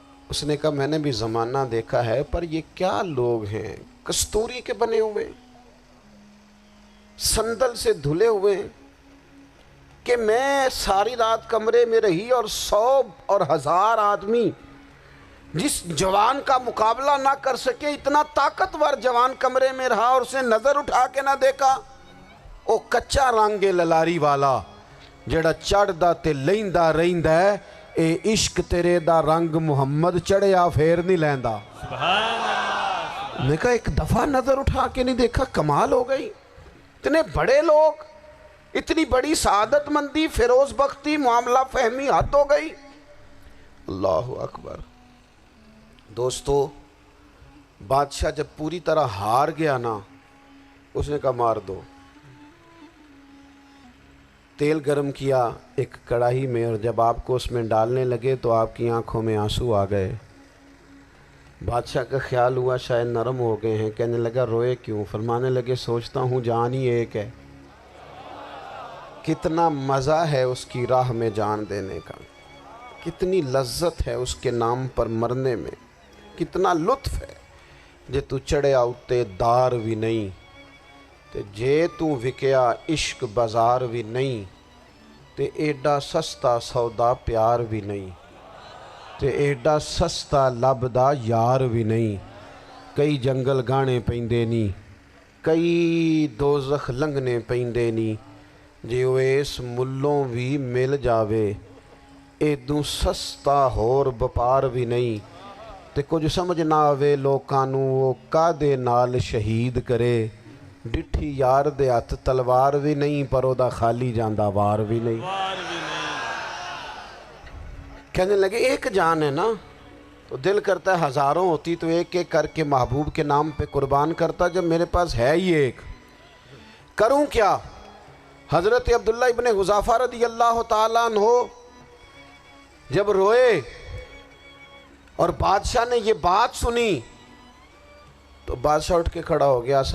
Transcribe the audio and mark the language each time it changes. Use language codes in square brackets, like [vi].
[ur] اس نے کہا میں نے بھی زمانہ دیکھا ہے، پر یہ کیا لوگ ہیں، کستوری کے بنے ہوئے، سندل سے دھلے ہوئے، کہ میں ساری رات کمرے میں رہی اور 100 اور 1000 آدمی جس جوان کا مقابلہ نہ کر سکے، اتنا طاقتور جوان کمرے میں رہا اور اس نے نظر اٹھا کے نہ دیکھا. [pa] او کچا رنگ للاری والا جڑا چڑھدا تے لیندا رہندا ہے، اے عشق تیرے دا رنگ محمد چڑھیا پھر نہیں لیندا. [ur] میں کہا ایک دفعہ نظر اٹھا کے نہیں دیکھا، کمال ہو گئی. اتنے بڑے لوگ، اتنی بڑی سعادت مندی، فیروز بختی، معاملہ فہمی حد ہو گئی. اللہ اکبر. دوستو، بادشاہ جب پوری طرح ہار گیا نا، اس نے کہا مار دو. تیل گرم کیا ایک کڑاہی میں، اور جب آپ کو اس میں ڈالنے لگے تو آپ کی آنکھوں میں آنسو آ گئے. بادشاہ کا خیال ہوا شاید نرم ہو گئے ہیں. کہنے لگا روئے کیوں؟ فرمانے لگے سوچتا ہوں جان ہی ایک ہے، کتنا مزہ ہے اس کی راہ میں جان دینے کا، کتنی لذت ہے اس کے نام پر مرنے میں، کتنا لطف ہے. [pa] جے تو چڑھیا اتے دار بھی نہیں، تے جے تو وکیا عشق بازار بھی نہیں، تے ایڈا سستا سودا پیار بھی نہیں، تے ایڈا سستا لبدا یار بھی نہیں. کئی جنگل گانے پیندے نہیں، کئی دوزخ لنگنے پیندے نہیں، جے وہ اس ملوں بھی مل جاوے ایدوں سستا ہور بپار بھی نہیں. تے کچھ سمجھ نہ آوے لوکاں نوں وہ کادے نال شہید کرے، ڈٹھی یار دے ہاتھ تلوار بھی نہیں، پر او دا خالی جاندہ وار بھی نہیں. [ur] کہنے لگے ایک جان ہے نا، تو دل کرتا ہے ہزاروں ہوتی تو ایک ایک کر کے محبوب کے نام پہ قربان کرتا. جب میرے پاس ہے ہی ایک، کروں کیا؟ حضرت عبداللہ ابن حذافہ رضی اللہ تعالیٰ عنہ جب روئے اور بادشاہ نے یہ بات سنی تو بادشاہ اٹھ کے کھڑا ہو گیا.